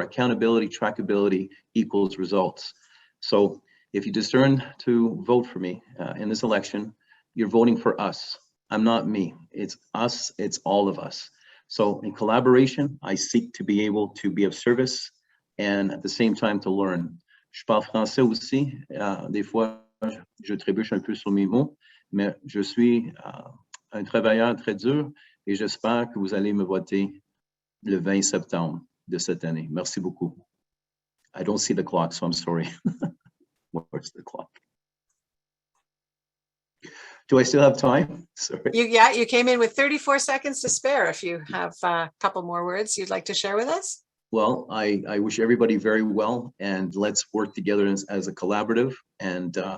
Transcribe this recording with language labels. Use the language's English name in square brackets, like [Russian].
[English] Accountability, trackability equals results. So if you discern to vote for me in this election, you're voting for us. I'm not me. It's us. It's all of us. So in collaboration, I seek to be able to be of service and at the same time to learn. [French] Je parle français aussi. Des fois, je trébuche un peu sur mes mots, mais je suis un travailleur très dur et j'espère que vous allez me voter le 20 septembre de cette année. Merci beaucoup. [English] I don't see the clock, so I'm sorry. Where's the clock? Do I still have time? Sorry. You came in with 34 seconds to spare. If you have a couple more words you'd like to share with us. Well, I wish everybody very well, and let's work together as a collaborative. And